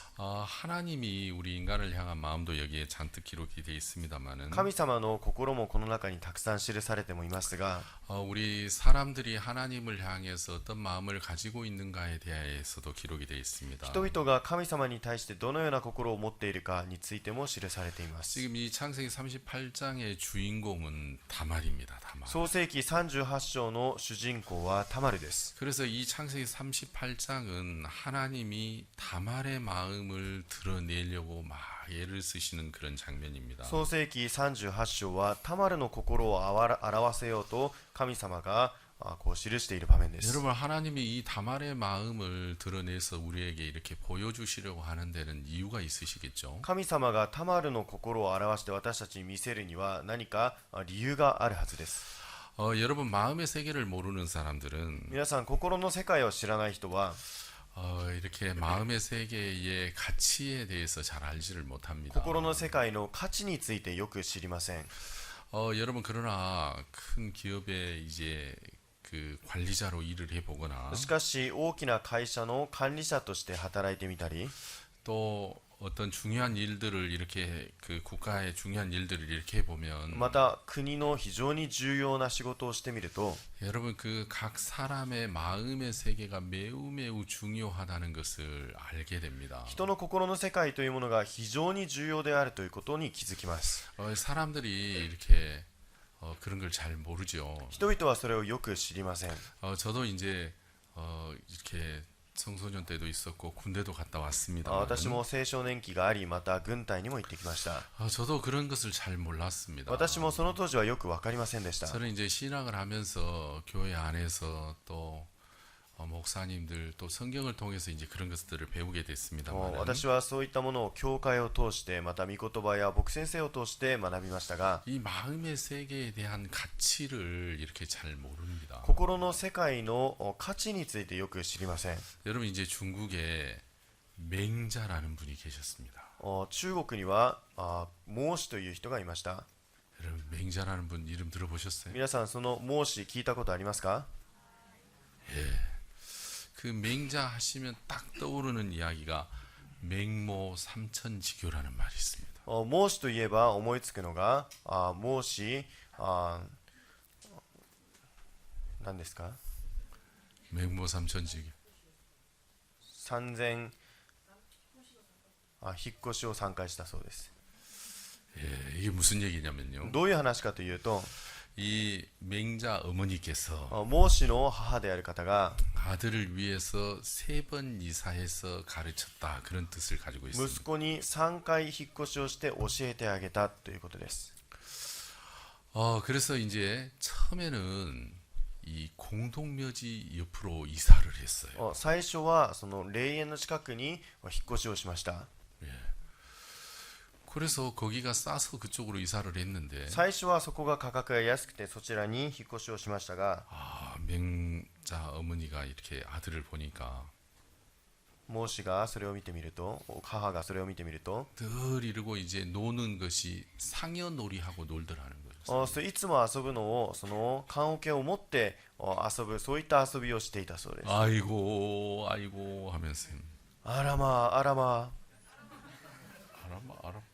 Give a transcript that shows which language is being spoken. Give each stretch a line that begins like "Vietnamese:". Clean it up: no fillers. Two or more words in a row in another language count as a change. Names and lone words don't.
Korean: 하나님이 우리 인간을 향한 마음도 여기에 잔뜩 기록이 되어 있습니다만은
Japanese: 神様の心もこの中にたくさん記されてもいますが、
Korean: 우리 사람들이 하나님을 향해서 어떤 마음을 가지고 있는가에 대해서도 기록이 되어 있습니다.
Japanese: 人々が神様に対してどのような心を持っているかについても記されています。
Korean: 지금 이 창세기 38장의 주인공은 다말입니다. 다말.
Japanese: 創世記38章の主人公はタマルです。
Korean: 그래서 이 창세기 38장은 하나님이 다말의 마음을 드러내려고 막 애를 쓰시는 그런 장면입니다.
Japanese: 創世記38章はタマルの心を表せようと神様がこう記している場面です。
Korean: 여러분, 하나님이 이 다말의 마음을 드러내서 우리에게 이렇게 보여주시려고 하는 데는 이유가 있으시겠죠.
Japanese: 神様がタマルの心を表して私たちに見せるには何か理由があるはずです。
Korean: 여러분, 마음의 세계를 모르는 사람들은
Japanese: 皆さん、心の世界を知らない人は
Korean: 이렇게 마음의 세계의 가치에 대해서 잘 알지를 못합니다.
Japanese: 心の世界の価値についてよく知りません。
Korean: 여러분, 그러나 큰 기업에 이제 그 관리자로 일을 해보거나
Japanese: しかし大きな会社の管理者として働いてみたり、
Korean: 또 어떤 중요한 일들을 이렇게 그 국가의 중요한 일들을 이렇게 해보면
Japanese: また国の非常に重要な仕事をしてみると、
Korean: 여러분, 그 각 사람의 마음의 세계가 매우 매우 중요하다는 것을 알게 됩니다.
Japanese: 人の心の世界というものが非常に重要であるということに気づきます。
Korean: 사람들이 이렇게 그런 걸 잘 모르죠.
Japanese: 人々はそれをよく知りません。
Korean: 저도 이제 이렇게 청소년 때도 있었고 군대도 갔다 왔습니다.
Japanese: 私も青少年期があり、また軍隊にも行ってきました。
Korean: 저도 그런 것을 잘 몰랐습니다.
Japanese: 私もその当時はよく分かりませんでした。
Korean: 저는 이제 신학을 하면서 교회 안에서 또 목사님들 또 성경을 통해서 이제 그런 것들을 배우게 됐습니다만
Japanese: 私はそういったものを教会を通して、また御言葉や牧先生を通して学びましたが、
Korean: 이 마음의 세계에 대한 가치를 이렇게 잘 모릅니다.
Japanese: 心の世界の価値についてよく知りません。
Korean: 여러분, 이제 중국에 맹자라는 분이 계셨습니다.
Japanese: 中国には孟子という人がいました。
Korean: 여러분, 맹자라는 분 이름 들어보셨어요?
Japanese: 皆さん、その孟子聞いたことありますか？
Korean: 그 맹자 하시면 딱 떠오르는 이야기가 맹모 삼천지교라는 말이 있습니다.
Japanese: 孟子といえば思いつくのが孟子何ですか？
Korean: 맹모 삼천지교.
Japanese: 3000 引っ越しを3回したそうです。
Korean: 이게 무슨 얘기냐면요.
Japanese: どういう話かというと、
Korean: 이 맹자 어머니께서
Japanese: 孟子の母である方が
Korean: 아들을 위해서 3번 이사해서 가르쳤다, 그런 뜻을 가지고
Japanese: 息
Korean: 있습니다.
Japanese: 子に3回引っ越しをして教えてあげたということです。
Korean: 그래서 이제 처음에는 이 공동묘지 옆으로 이사를 했어요.
Japanese: 最初はその霊園の近くに引っ越しをしました。
Korean: 그래서 거기가 싸서 그쪽으로 이사를 했는데
Japanese: 最初はそこが価格が安くてそちらに引っ越しをしましたが、
Korean: 맹자 어머니가 이렇게 아들을 보니까
Japanese: 孟子がそれを見てみると、母がそれを見てみると、
Korean: 늘 이러고 이제 노는 것이 상여놀이하고 놀더라는 거예요.
Japanese: いつも遊ぶのをその棺桶を持って遊ぶ、そういった遊びをしていたそうです。
Korean: 아이고 아이고 하면서
Japanese: あらまあ、あらま
Korean: 알아봐.